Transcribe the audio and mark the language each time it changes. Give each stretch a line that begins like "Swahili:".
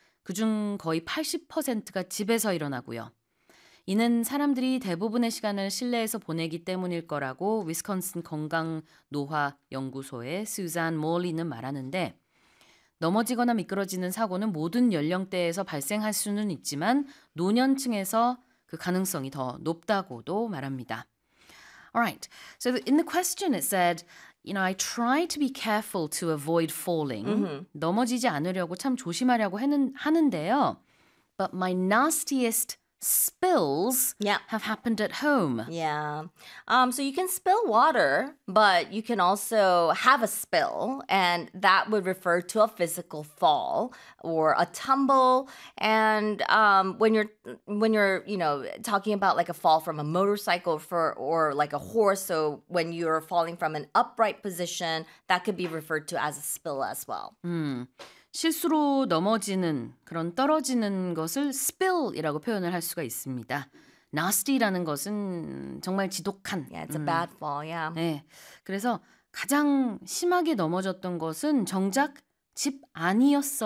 Korean: 그중 거의 80%가 집에서 일어나고요. 이는 사람들이 대부분의 시간을 실내에서 보내기 때문일 거라고 위스콘신 건강노화연구소의 수잔 몰리는 말하는데 넘어지거나 미끄러지는 사고는 모든 연령대에서 발생할 수는 있지만 노년층에서 그 가능성이 더 높다고도 말합니다.
English: All right. So in the question it said, you know, I try to be careful to avoid falling. Mm-hmm.
Korean: 넘어지지 않으려고 참 조심하려고 하는데요.
English: But my nastiest spills yeah. have happened at home. Yeah. So you can spill water, but you can also have a spill, and that would refer to a physical fall or a tumble. And when you're you know talking about like a fall from a motorcycle or like a horse, so when you're falling from an upright position, that could be referred to as a spill as well.
Korean: 실수로 넘어지는 그런 떨어지는 것을 spill이라고 표현을 할 수가 있습니다. Nasty라는 것은 정말 지독한.
English: Yeah, it's a bad fall, yeah.
Korean: 네, 그래서 가장 심하게 넘어졌던 것은 정작 집 아니었어요.